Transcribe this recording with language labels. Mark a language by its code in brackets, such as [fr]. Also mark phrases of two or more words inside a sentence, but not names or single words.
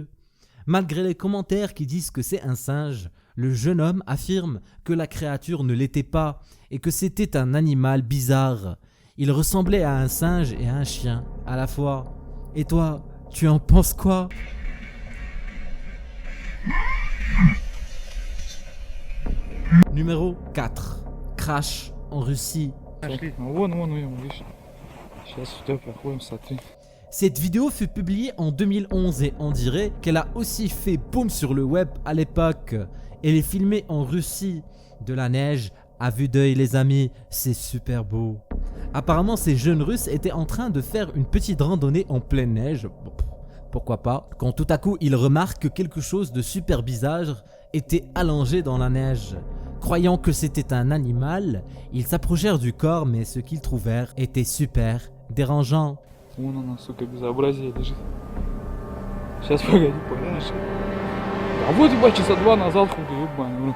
[fr] Malgré les commentaires qui disent que c'est un singe, le jeune homme affirme que la créature ne l'était pas et que c'était un animal bizarre. Il ressemblait à un singe et à un chien à la fois. Et toi, tu en penses quoi ? Numéro 4. Crash en Russie. [ru] Пошли. Вон, видишь. Сейчас сюда проходим, смотри. [fr] Cette vidéo fut publiée en 2011 et on dirait qu'elle a aussi fait boom sur le web à l'époque. Elle est filmée en Russie. De la neige à vue d'œil les amis, c'est super beau. Apparemment ces jeunes Russes étaient en train de faire une petite randonnée en pleine neige. Bon, pourquoi pas. Quand tout à coup ils remarquent que quelque chose de super bizarre était allongé dans la neige. Croyant que c'était un animal, ils s'approchèrent du corps mais ce qu'ils trouvèrent était super dérangeant. [ru] Вон она, сука, безобразие лежит. Сейчас, погоди, поглянешь. А вот, ебать, часа 2 назад хули, ебать.